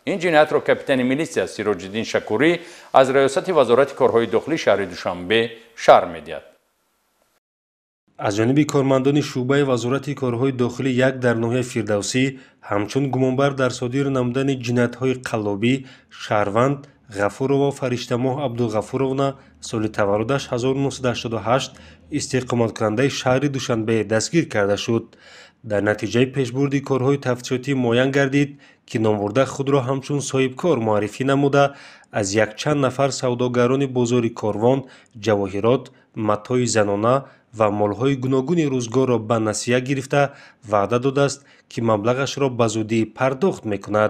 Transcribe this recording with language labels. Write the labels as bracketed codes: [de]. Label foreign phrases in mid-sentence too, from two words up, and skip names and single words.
[tg] Ин ҷиноятро капитани милиса Сироҷиддин Шукурӣ аз Раёсати вазорати корҳои дохилии шаҳри Душанбе шарҳ медиҳад. аз ҷониби кормандони шӯъбаи вазорати корҳои дохилии як дар ноҳияи Фирдавсӣ ҳамчун гумонбар дар содир намудани ҷиноятҳои қаллобӣ шаҳрванд غفورова фариштамоҳ абдуғафуровна соли таваллудаш 1988 истиқоматкунандаи шаҳри душанбе дастгир карда шуд. дар натиҷаи пешбурди корҳои тафтишотӣ муайян гардид ки номбурда худро ҳамчун соҳибкор муаррифӣ намуда аз якчанд нафар савдогарони бозори корвон ҷавоҳирот, матои занона ва молҳои гуногуни рӯзгорро ба насия гирифта ваъда додааст ки маблағашро ба зудӣ пардохт мекунад.